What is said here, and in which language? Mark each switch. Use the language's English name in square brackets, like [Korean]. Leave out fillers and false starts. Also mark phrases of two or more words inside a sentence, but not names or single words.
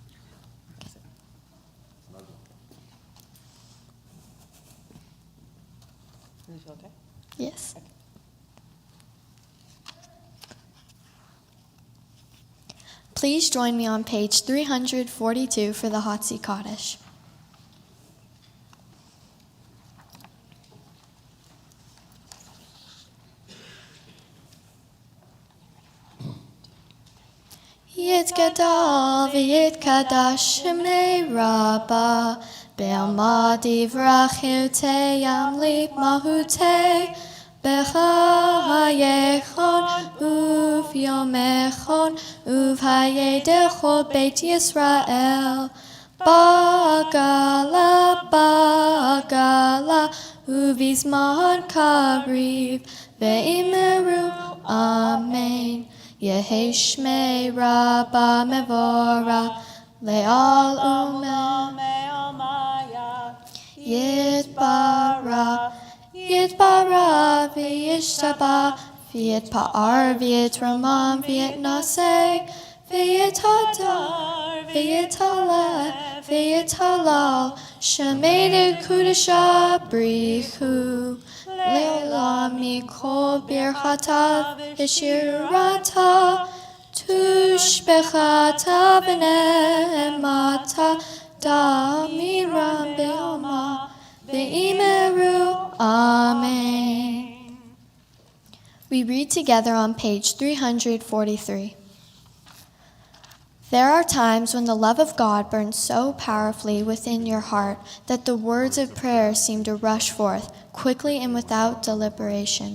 [English] Snuggle. Does it feel okay? Yes. Please join me on page 342 for the Hatzi Kaddish. [Aramaic] יתגדל ויתקדש שמה רבא בעלמא דברעותה ימליך מלכותה בחייכון וביומיכון ובחיי דכל בית ישראל בעגלא בעגלא ובזמן קריב ואמרו אמן יהא שמה רבא מברך לעלם ולעלמי יתברך יתברך וישתבח ויתפאר ויתרומם ויתנשא ויתהדר ויתעלה ויתהלל שמה דקודשא בריך הוא לעלא מכל ברכתא ושירתא תשבחתא ונחמתא דאמירן בעלמא ואמרו אמן. [English] We read together on page 343. There are times when the love of God burns so powerfully within your heart that the words of prayer seem to rush forth quickly and without deliberation.